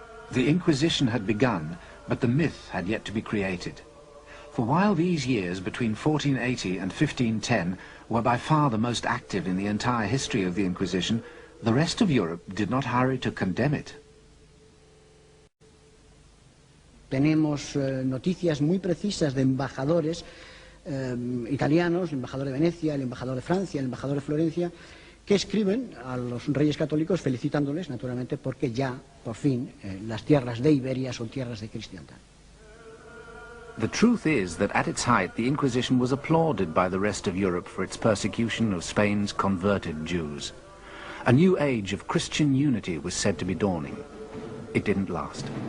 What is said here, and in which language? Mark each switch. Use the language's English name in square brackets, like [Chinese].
[English] The Inquisition had begun, but the myth had yet to be created. For while these years between 1480 and 1510 were by far the most active in the entire history of the Inquisition, the rest of Europe did not hurry to condemn it. [Spanish] Tenemos noticias muy precisas de embajadores italianos, el embajador de Venecia, el embajador de Francia, el embajador de Florencia, que escriben a los reyes católicos felicitándoles, naturalmente, porque ya, por fin, las tierras de Iberia son tierras de cristiandad. [English] The truth is that at its height the Inquisition was applauded by the rest of Europe for its persecution of Spain's converted Jews. A new age of Christian unity was said to be dawning. It didn't last.